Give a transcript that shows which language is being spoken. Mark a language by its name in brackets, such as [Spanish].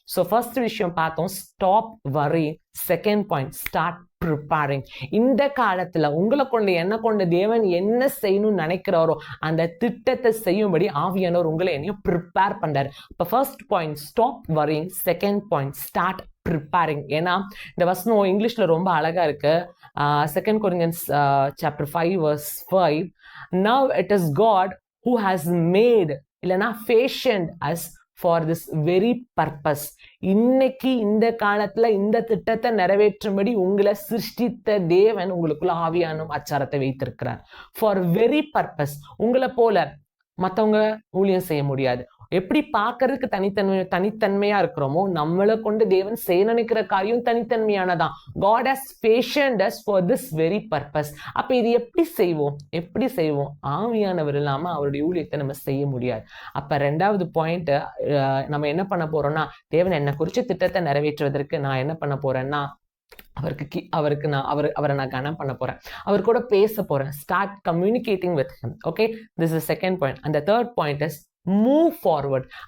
[Tamil] So first விஷயம் பார்த்தோம், stop வரி. Second point, start preparing. இந்த காலத்துல உங்களை கொண்டு என்ன கொண்டு தேவன் என்ன செய்யணும்னு நினைக்கிறாரோ அந்த திட்டத்தை செய்யும்படி ஆவியானவர் உங்களை என்னையும் ப்ரிப்பேர் பண்றாரு. இப்ப first point stop worrying, second point start preparing. ஏன்னா இந்த வசனம் இங்கிலீஷ்ல ரொம்ப அழகா இருக்கு. [English] 2 Corinthians chapter 5 verse 5, now it is God who has made, இல்லனா fashioned us for this very purpose. [Tamil] இன்னைக்கு இந்த காலத்துல இந்த திட்டத்தை நிறைவேற்றும்படி உங்களை சிருஷ்டித்த தேவன் உங்களுக்குள்ள ஆவியான அச்சாரத்தை வைத்திருக்கிறார். For very purpose. உங்களை போல மத்தவங்க ஊழியம் செய்ய முடியாது. எப்படி பார்க்கறதுக்கு தனித்தன்மையா இருக்கிறோமோ நம்மளை கொண்டு தேவன் செய்ய நினைக்கிற காரியம் தனித்தன்மையானதான். [English] God has fashioned us for this very purpose. [Tamil] அப்ப இது எப்படி செய்வோம்? ஆவியானவர் இல்லாம அவருடைய ஊழியத்தை நம்ம செய்ய முடியாது. அப்ப ரெண்டாவது பாயிண்ட், நம்ம என்ன பண்ண போறோம்னா, தேவன் என்ன குறிச்ச திட்டத்தை நிறைவேற்றுவதற்கு நான் என்ன பண்ண போறேன்னா, அவரை நான் கனம் பண்ண போறேன், அவர் கூட பேச போறேன். Start communicating with him. Okay, this is second point. அந்த third point is move forward.